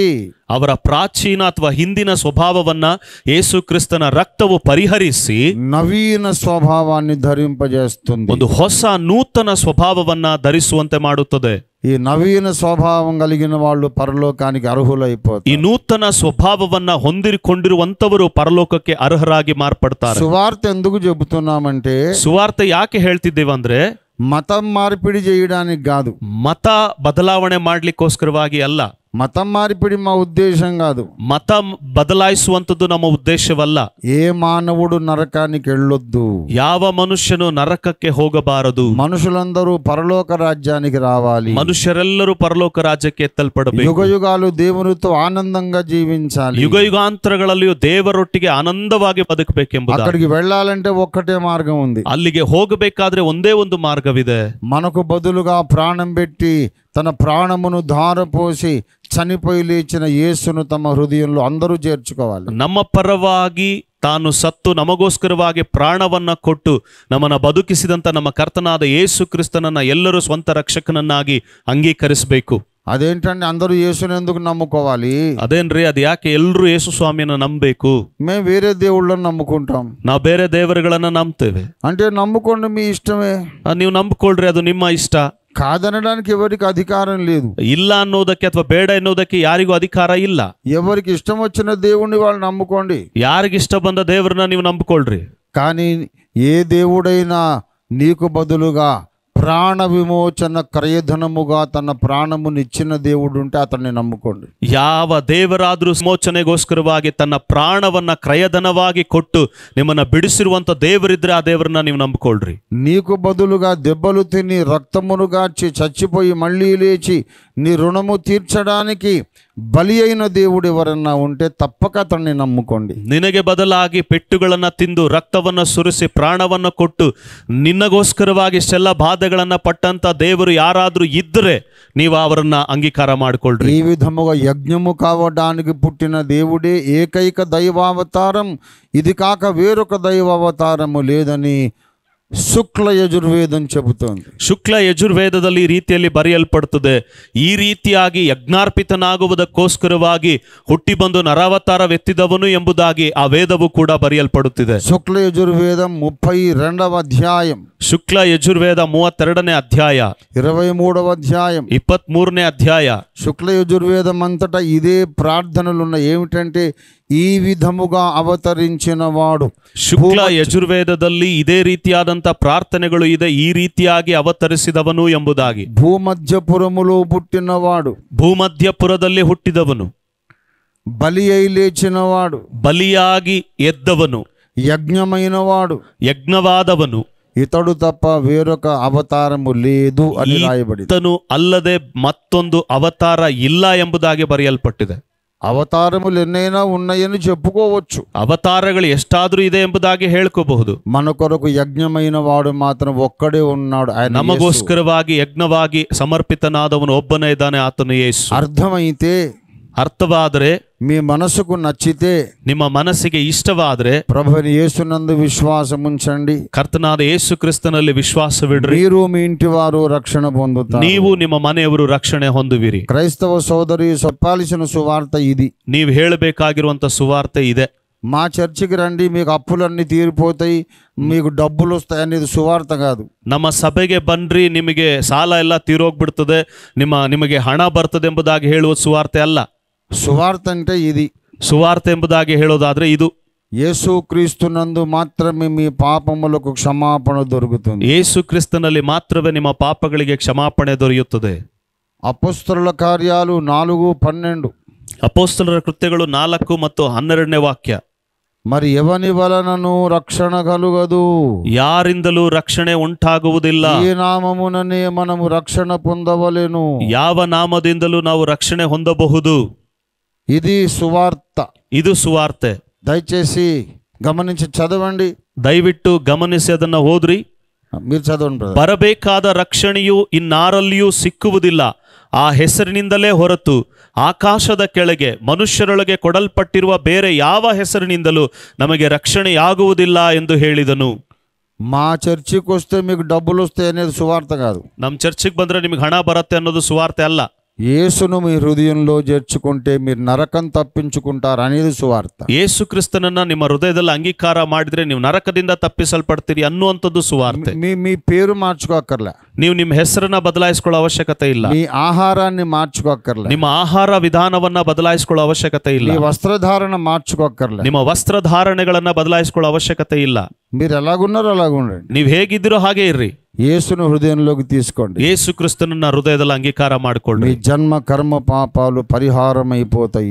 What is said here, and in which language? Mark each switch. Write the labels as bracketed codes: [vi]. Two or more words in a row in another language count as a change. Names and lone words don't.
[kn] ಅವರ ಪ್ರಾಚೀನ ಅಥವಾ ಹಿಂದಿನ ಸ್ವಭಾವವನ್ನ ಯೇಸು ಕ್ರಿಸ್ತನ ರಕ್ತವು ಪರಿಹರಿಸಿ [te] నవీన స్వభావాన్ని ధరింపజేస్తుంది. [kn] ಒಂದು ಹೊಸ ನೂತನ ಸ್ವಭಾವವನ್ನ ಧರಿಸುವಂತೆ ಮಾಡುತ್ತದೆ. [te] ఈ నవీన స్వభావం కలిగిన వాళ్ళు పరలోకానికి [kn] ಈ [te] అర్హులైపోతారు. [kn] ನೂತನ ಸ್ವಭಾವವನ್ನ ಹೊಂದಿಕೊಂಡಿರುವಂತವರು ಪರಲೋಕಕ್ಕೆ ಅರ್ಹರಾಗಿ ಮಾರ್ಪಡ್ತಾರೆ. [te] సువార్త ఎందుకు చెబుతున్నామంటే, [kn] ಸುವಾರ್ತೆ ಯಾಕೆ ಹೇಳ್ತಿದ್ದೇವಂದ್ರೆ [te] మతం మార్పిడి చేయడానికి కాదు, [kn] ಮತ ಬದಲಾವಣೆ ಮಾಡ್ಲಿಕ್ಕೋಸ್ಕರವಾಗಿ ಅಲ್ಲ. [te] మతం మార్పిడి మా ఉద్దేశం కాదు. [kn] ಮತ ಬದಲಾಯಿಸುವಂಥದ್ದು ನಮ್ಮ ಉದ್ದೇಶವಲ್ಲ. [te] ఏ మానవుడు నరకానికి వెళ్ళొద్దు, [kn] ಯಾವ ಮನುಷ್ಯನು ನರಕಕ್ಕೆ ಹೋಗಬಾರದು. [te] మనుషులందరూ పరలోక రాజ్యానికి రావాలి, [kn] ಮನುಷ್ಯರೆಲ್ಲರೂ ಪರಲೋಕ ರಾಜ್ಯಕ್ಕೆ ಎತ್ತಲ್ಪಡಬೇಕು. [te] యుగ యుగాలు దేవునితో ఆనందంగా జీవించాలి. [kn] ಯುಗ ಯುಗಾಂತರಗಳಲ್ಲಿಯೂ ದೇವರೊಟ್ಟಿಗೆ ಆನಂದವಾಗಿ ಬದುಕಬೇಕೆಂಬುದು. [te] అక్కడికి వెళ్ళాలంటే ఒక్కటే మార్గం ఉంది. [kn] ಅಲ್ಲಿಗೆ ಹೋಗಬೇಕಾದ್ರೆ ಒಂದೇ ಒಂದು ಮಾರ್ಗವಿದೆ. [te] మనకు బదులుగా ప్రాణం పెట్టి తన ప్రాణమును ధారపోసి చనిపోయి లేచిన యేసును తమ హృదయంలో అందరూ చేర్చుకోవాలి. [kn] ನಮ್ಮ ಪರವಾಗಿ ತಾನು ಸತ್ತು ನಮಗೋಸ್ಕರವಾಗಿ ಪ್ರಾಣವನ್ನ ಕೊಟ್ಟು ನಮ್ಮನ್ನ ಬದುಕಿಸಿದಂತ ನಮ್ಮ ಕರ್ತನಾದ ಯೇಸು ಕ್ರಿಸ್ತನನ್ನ ಎಲ್ಲರೂ ಸ್ವಂತ ರಕ್ಷಕನನ್ನಾಗಿ ಅಂಗೀಕರಿಸಬೇಕು. [te] అదేంటండి, అందరూ యేసుని ఎందుకు నమ్ముకోవాలి? [kn] ಅದೇನ್ರಿ, ಅದು ಯಾಕೆ ಎಲ್ಲರೂ ಯೇಸು ಸ್ವಾಮಿಯನ್ನ ನಂಬಬೇಕು? [te] మేము వేరే దేవుళ్ళని నమ్ముకుంటాం. [kn] ನಾವು ಬೇರೆ ದೇವರುಗಳನ್ನ ನಂಬ್ತೇವೆ. [te] అంటే నమ్ముకోండి, మీ ఇష్టమే. [kn] ನೀವು ನಂಬಿಕೊಳ್ಳ್ರಿ, ಅದು ನಿಮ್ಮ ಇಷ್ಟ. [te] కాదనడానికి ఎవరికి అధికారం లేదు. [kn] ಇಲ್ಲ ಅನ್ನೋದಕ್ಕೆ ಅಥವಾ ಬೇಡ ಎನ್ನುವುದಕ್ಕೆ ಯಾರಿಗೂ ಅಧಿಕಾರ ಇಲ್ಲ. [te] ఎవరికి ఇష్టం వచ్చిన దేవుణ్ణి వాళ్ళు నమ్ముకోండి. [kn] ಯಾರಿಗಿಷ್ಟ ಬಂದ ದೇವರನ್ನ ನೀವು ನಂಬಿಕೊಳ್ಳ್ರಿ. [te] కానీ ఏ దేవుడైనా నీకు బదులుగా ప్రాణ విమోచన క్రయధనముగా తన ప్రాణమునిచ్చిన దేవుడు ఉంటే అతన్ని నమ్ముకోండి. [kn] ಯಾವ ದೇವರಾದ್ರೂ ವಿಮೋಚನೆಗೋಸ್ಕರವಾಗಿ ತನ್ನ ಪ್ರಾಣವನ್ನ ಕ್ರಯಧನವಾಗಿ ಕೊಟ್ಟು ನಿಮ್ಮನ್ನ ಬಿಡಿಸಿರುವಂತ ದೇವರಿದ್ರೆ ಆ ದೇವರನ್ನ ನೀವು ನಂಬಿಕೊಳ್ಳ್ರಿ. [te] నీకు బదులుగా దెబ్బలు తిని రక్తమును గార్చి చచ్చిపోయి మళ్ళీ లేచి నీ రుణము తీర్చడానికి బలి అయిన దేవుడు ఎవరన్నా ఉంటే తప్పక అతన్ని నమ్ముకోండి. [kn] ನಿನಗೆ ಬದಲಾಗಿ ಪೆಟ್ಟುಗಳನ್ನ ತಿಂದು ರಕ್ತವನ್ನ ಸುರಿಸಿ ಪ್ರಾಣವನ್ನ ಕೊಟ್ಟು ನಿನ್ನಗೋಸ್ಕರವಾಗಿ ಇಷ್ಟೆಲ್ಲ ಬಾಧೆಗಳನ್ನ ಪಟ್ಟಂತ ದೇವರು ಯಾರಾದ್ರೂ ಇದ್ರೆ ನೀವು ಅವರನ್ನ ಅಂಗೀಕಾರ ಮಾಡಿಕೊಳ್ಳ್ರಿ. [te] ఈ విధముగా యజ్ఞము కావడానికి పుట్టిన దేవుడే ఏకైక దైవావతారం, ఇది కాక వేరొక దైవావతారము లేదని శుక్ల యజుర్వేదం చెబుతోంది. [kn] ಶುಕ್ಲ ಯಜುರ್ವೇದದಲ್ಲಿ ಈ ರೀತಿಯಲ್ಲಿ ಬರೆಯಲ್ಪಡುತ್ತದೆ. ಈ ರೀತಿಯಾಗಿ ಯಜ್ಞಾರ್ಪಿತನಾಗುವುದಕ್ಕೋಸ್ಕರವಾಗಿ ಹುಟ್ಟಿ ಬಂದು ನರಾವತಾರವೆತ್ತಿದವನು ಎಂಬುದಾಗಿ ಆ ವೇದವು ಕೂಡ ಬರೆಯಲ್ಪಡುತ್ತಿದೆ. [te] శుక్ల యజుర్వేదం 32వ అధ్యాయం, [kn] ಶುಕ್ಲ ಯಜುರ್ವೇದ 32ನೇ ಅಧ್ಯಾಯ, [te] 23వ అధ్యాయం, [kn] 23ನೇ ಅಧ್ಯಾಯ. [te] శుక్ల యజుర్వేదం అంతటా ఇదే ప్రార్థనలు ఉన్నాయి. ఏమిటంటే ఈ విధముగా అవతరించిన వాడు. [kn] ಶುಕ್ಲ ಯಜುರ್ವೇದದಲ್ಲಿ ಇದೇ ರೀತಿಯಾದಂತ ಪ್ರಾರ್ಥನೆಗಳು ಇದೆ, ಈ ರೀತಿಯಾಗಿ ಅವತರಿಸಿದವನು ಎಂಬುದಾಗಿ. [te] భూమధ్యపురములో పుట్టినవాడు, [kn] ಭೂಮಧ್ಯಪುರದಲ್ಲಿ ಹುಟ್ಟಿದವನು, [te] బలి అయి లేచినవాడు, [kn] ಬಲಿಯಾಗಿ ಎದ್ದವನು, [te] యజ్ఞమైనవాడు, [kn] ಯಜ್ಞವಾದವನು, [te] ఇతడు తప్ప వేరొక అవతారము లేదు అని రాయబడింది. [kn] ಈತನು ಅಲ್ಲದೆ ಮತ್ತೊಂದು ಅವತಾರ ಇಲ್ಲ ಎಂಬುದಾಗಿ ಬರೆಯಲ್ಪಟ್ಟಿದೆ. [te] అవతారములు ఎన్నైనా ఉన్నాయని చెప్పుకోవచ్చు. [kn] ಅವತಾರಗಳು ಎಷ್ಟಾದ್ರೂ ಇದೆ ಎಂಬುದಾಗಿ ಹೇಳ್ಕೋಬಹುದು. [te] మన కొరకు యజ్ఞమైన వాడు మాత్రం ఒక్కడే ఉన్నాడు, ఆయన యేసు. [kn] ನಮಗೋಸ್ಕರವಾಗಿ ಯಜ್ಞವಾಗಿ ಸಮರ್ಪಿತನಾದವನು ಒಬ್ಬನೇ ಇದ್ದಾನೆ, ಆತನು ಯೇಸು. [te] అర్థమైతే, [kn] ಅರ್ಥವಾದರೆ, [te] మీ మనసుకు నచ్చితే, [kn] ನಿಮ್ಮ ಮನಸ್ಸಿಗೆ ಇಷ್ಟವಾದರೆ [te] ప్రభుని యేసునందు విశ్వాసం ఉంచండి. [kn] ಕರ್ತನಾದ ಯೇಸು ಕ್ರಿಸ್ತನಲ್ಲಿ ವಿಶ್ವಾಸವಿಡ್ರಿ. [te] మీరు మీ ఇంటి వారు రక్షణ పొందుతారు. [kn] ನೀವು ನಿಮ್ಮ ಮನೆಯವರು ರಕ್ಷಣೆ ಹೊಂದುವಿರಿ. [te] క్రైస్తవ సోదరి చెప్పాల్సిన సువార్త ఇది. [kn] ನೀವು ಹೇಳಬೇಕಾಗಿರುವಂತ ಸುವಾರ್ತೆ ಇದೆ. [te] మా చర్చికి రండి, మీకు అప్పులన్నీ తీరిపోతాయి, మీకు డబ్బులు వస్తాయి అనేది సువార్త కాదు. [kn] ನಮ್ಮ ಸಭೆಗೆ ಬನ್ರಿ, ನಿಮಗೆ ಸಾಲ ಎಲ್ಲ ತೀರೋಗ್ಬಿಡ್ತದೆ, ನಿಮಗೆ ಹಣ ಬರ್ತದೆ ಎಂಬುದಾಗಿ ಹೇಳುವ ಸುವಾರ್ತೆ ಅಲ್ಲ. [te] సువార్త అంటే ఇది. [kn] ಸುವಾರ್ತೆ ಎಂಬುದಾಗಿ ಹೇಳೋದಾದ್ರೆ ಇದು. [te] యేసు క్రీస్తునందు మాత్రమే మీ పాపములకు క్షమాపణ దొరుకుతుంది. [kn] ಯೇಸು ಕ್ರಿಸ್ತನಲ್ಲಿ ಮಾತ್ರವೇ ನಿಮ್ಮ ಪಾಪಗಳಿಗೆ ಕ್ಷಮಾಪಣೆ ದೊರೆಯುತ್ತದೆ. [te] అపొస్తలుల కార్యాలు 4:12. [kn] ಅಪೊಸ್ತಲರ ಕೃತ್ಯಗಳು 4 ಮತ್ತು 12ನೇ ವಾಕ್ಯ. [te] మరి ఎవని వలనను రక్షణ కలుగదు, [kn] ಯಾರಿಂದಲೂ ರಕ್ಷಣೆ ಉಂಟಾಗುವುದಿಲ್ಲ. [te] ఈ నామముననే మనము రక్షణ పొందవలెను. [kn] ಯಾವ ನಾಮದಿಂದಲೂ ನಾವು ರಕ್ಷಣೆ ಹೊಂದಬಹುದು. [te] ఇది సువార్త. [kn] ಇದು ಸುವಾರ್ತೆ. [te] దయచేసి గమనించి చదవండి. [kn] ದಯವಿಟ್ಟು ಗಮನಿಸಿ ಅದನ್ನ ಓದ್ರಿ. [te] మీరు చదవండి brother. [kn] ಬರಬೇಕಾದ ರಕ್ಷಣೆಯು ಇನ್ನಾರಲ್ಲಿಯೂ ಸಿಕ್ಕುವುದಿಲ್ಲ. ಆ ಹೆಸರಿನಿಂದಲೇ ಹೊರತು ಆಕಾಶದ ಕೆಳಗೆ ಮನುಷ್ಯರೊಳಗೆ ಕೊಡಲ್ಪಟ್ಟಿರುವ ಬೇರೆ ಯಾವ ಹೆಸರಿನಿಂದಲೂ ನಮಗೆ ರಕ್ಷಣೆಯಾಗುವುದಿಲ್ಲ ಎಂದು ಹೇಳಿದನು. [te] మా చర్చికి వస్తే మీకు డబ్బులు వస్తాయి అనేది సువార్త కాదు. [kn] ನಮ್ಮ ಚರ್ಚಿಗೆ ಬಂದ್ರೆ ನಿಮಗೆ ಹಣ ಬರುತ್ತೆ ಅನ್ನೋದು ಸುವಾರ್ತೆ ಅಲ್ಲ. [te] యేసును మీ హృదయంలో చేర్చుకుంటే మీరు నరకం తప్పించుకుంటారు అనేది సువార్త. [kn] ಯೇಸು ಕ್ರಿಸ್ತನನ್ನ ನಿಮ್ಮ ಹೃದಯದಲ್ಲಿ ಅಂಗೀಕಾರ ಮಾಡಿದ್ರೆ ನೀವು ನರಕದಿಂದ ತಪ್ಪಿಸಲ್ಪಡ್ತೀರಿ ಅನ್ನುವಂಥದ್ದು ಸುವಾರ್ತೆ. [te] మీ పేరు మార్చుకోక్కర్లే, [kn] ನೀವು ನಿಮ್ಮ ಹೆಸರನ್ನ ಬದಲಾಯಿಸಿಕೊಳ್ಳೋ ಅವಶ್ಯಕತೆ ಇಲ್ಲ. [te] మీ ఆహారాన్ని మార్చుకోక్కర్లే, [kn] ನಿಮ್ಮ ಆಹಾರ ವಿಧಾನವನ್ನ ಬದಲಾಯಿಸಿಕೊಳ್ಳೋ ಅವಶ್ಯಕತೆ ಇಲ್ಲ. [te] మీ వస్త్రధారణ మార్చుకోక్కర్లే, [kn] ನಿಮ್ಮ ವಸ್ತ್ರಧಾರಣೆಗಳನ್ನ ಬದಲಾಯಿಸಿಕೊಳ್ಳೋ ಅವಶ್ಯಕತೆ ಇಲ್ಲ. [te] మీరు ఎలాగున్నారో అలాగుండండి. [kn] ನೀವು ಹೇಗಿದ್ದೀರೋ ಹಾಗೆ ಇರ್ರಿ. [te] యేసును హృదయంలోకి తీసుకోండి. [kn] ಯೇಸು ಕ್ರಿಸ್ತನನ್ನ ಹೃದಯದಲ್ಲಿ ಅಂಗೀಕಾರ [te] మీ [kn] ಮಾಡಿಕೊಳ್ಳಿ. [te] జన్మ కర్మ పాపాలు పరిహారం అయిపోతాయి.